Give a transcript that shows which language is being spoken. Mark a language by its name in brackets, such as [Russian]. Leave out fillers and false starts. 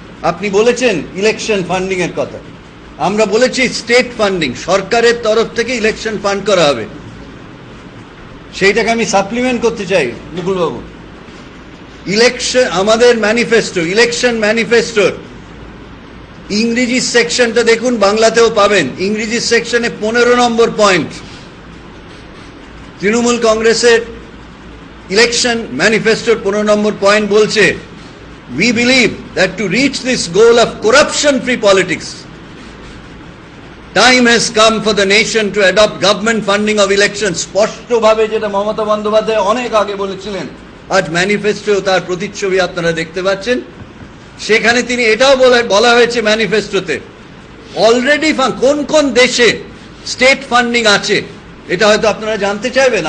[Bangla] আপনি বলেছেন election funding এর কথা, আমরা বলেছি স্টেট ফান্ডিং, সরকারের তরফ থেকে ইলেকশন ফান্ড করা হবে। সেইটাকে আমি সাপ্লিমেন্ট করতে চাই মুকুলবাবু। ইলেকশন, আমাদের ম্যানিফেস্টো, ইলেকশন ম্যানিফেস্টোর ইংরেজি সেকশনটা দেখুন, বাংলাতেও পাবেন। ইংরেজি সেকশনে 15 নম্বর পয়েন্ট, তৃণমূল কংগ্রেসের ইলেকশন ম্যানিফেস্টোর 15 নম্বর পয়েন্ট বলছে, [English] we believe that to reach this goal of corruption-free politics, time has come for the nation to adopt government funding of elections. [Bangla] স্পষ্টভাবে যেটা মমতা বন্দ্যোপাধ্যায় অনেক আগে বলেছিলেন, আজ ম্যানিফেস্টো তার প্রতিচ্ছবি আপনারা দেখতে পাচ্ছেন। সেখানে তিনি এটাও বলা হয়েছে ম্যানিফেস্টোতে, অলরেডি কোন কোন দেশে স্টেট ফান্ডিং আছে এটা হয়তো আপনারা জানতে চাইবেন।